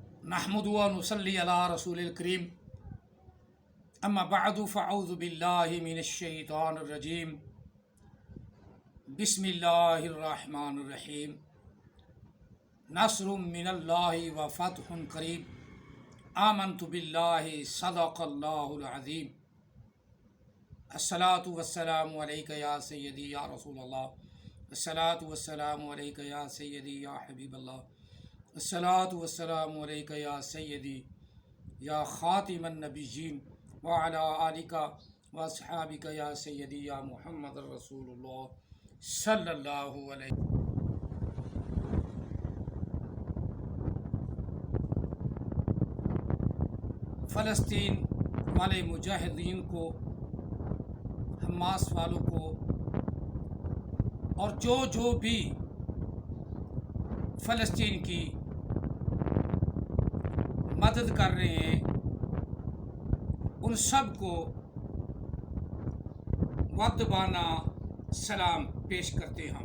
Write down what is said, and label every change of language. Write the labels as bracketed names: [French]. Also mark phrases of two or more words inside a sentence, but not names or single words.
[Arabic] نحمده ونصلي على رسوله الكريم أما بعد فأعوذ بالله من الشيطان الرجيم بسم الله الرحمن الرحيم نصر من الله وفتح قريب آمنت بالله صدق الله العظيم الصلاة والسلام عليك يا سيدي يا رسول الله الصلاة والسلام عليك يا سيدي يا حبيب الله الصلاة والسلام عليك يا سيدي يا خاتم النبيين وعلى آلك وأصحابك يا سيدي يا محمد رسول الله صلى الله عليه. [Hindi] फ़लस्तीन वाले मुजाहिदीन को, हमास वालों को और जो भी फ़लस्तीन की मदद कर रहे हैं उन सब को वदबाना सलाम पेश करते हैं।